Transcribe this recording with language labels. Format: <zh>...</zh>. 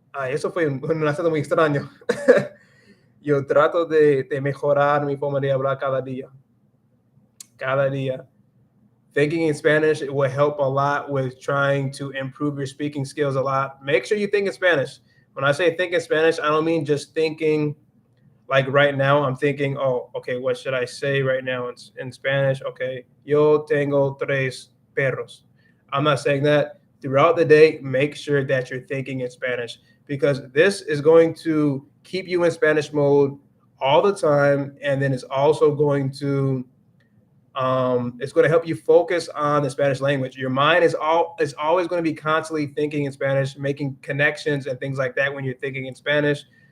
<es>Eso fue un acento muy extraño. Yo trato de mejorar mi forma de hablar cada día.</es> <en>Thinking in Spanish, it will help a lot with trying to improve your speaking skills a lot. Make sure you think in Spanish. When I say think in Spanish, I don't mean just thinking like right now. I'm thinking, oh, okay, what should I say right now in Spanish?</en> <es>Okay, yo tengo tres perros.</es> <en>I'm not saying that. Throughout the day, make sure that you're thinking in Spanish because this is going to keep you in Spanish mode all the time. And then it's going to help you focus on the Spanish language. Your mind is always going to be constantly thinking in Spanish, making connections and things like that when you're thinking in Spanish.</en>